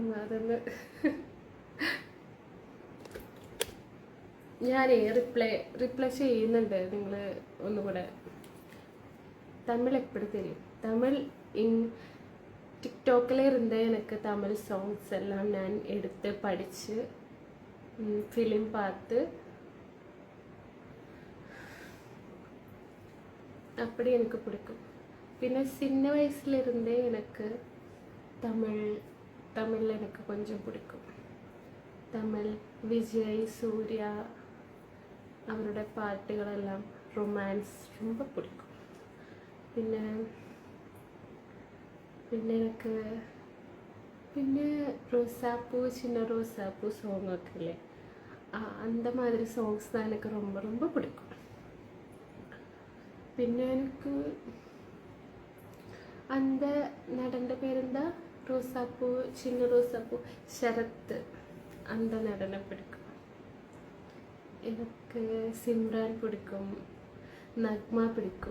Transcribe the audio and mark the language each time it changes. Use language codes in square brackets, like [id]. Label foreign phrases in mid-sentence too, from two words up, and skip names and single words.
[ml] ഞാനേ റിപ്ലൈ ചെയ്യുന്നുണ്ട്. നിങ്ങൾ ഒന്നുകൂടെ തമിഴ് എപ്പോഴും തരും. തമിഴ് ടിക്ടോക്കിൽ ഇരുന്ന് എനിക്ക് തമിഴ് സോങ്സ് എല്ലാം ഞാൻ എടുത്ത് പഠിച്ച് ഫിലിം [ta] பார்த்து அப்படி எனக்கு பிடிக்கும். പിന്നെ சின்ன வயசுலேருந்தே எனக்கு தமிழ் எனக்கு கொஞ்சம் பிடிக்கும். [ml] തമിഴ് വിജയ് സൂര്യ അവരുടെ പാട്ടുകളെല്ലാം റൊമാൻസ് [ta] ரொம்ப பிடிக்கும். [ml] പിന്നെ പിന്നെ എനിക്ക് പിന്നെ റോസാപ്പൂ சின்ன ரோசாப்பூ സോങ് ഒക്കെ ഇല്ലേ, [ta] அந்த மாதிரி സോങ്സ് தான் எனக்கு ரொம்ப ரொம்ப பிடிக்கும். [ml] പിന്നെ എനിക്ക് அந்த നടൻ്റെ പേരെന്താ, റോസാപ്പൂ ചിന്ന റോസാപ്പൂ ശരത്ത്, அந்த നടനെ പിടിക്കും. എനിക്ക് സിമ്രാൻ പിടിക്കും, നഗ്മ പിടിക്കും.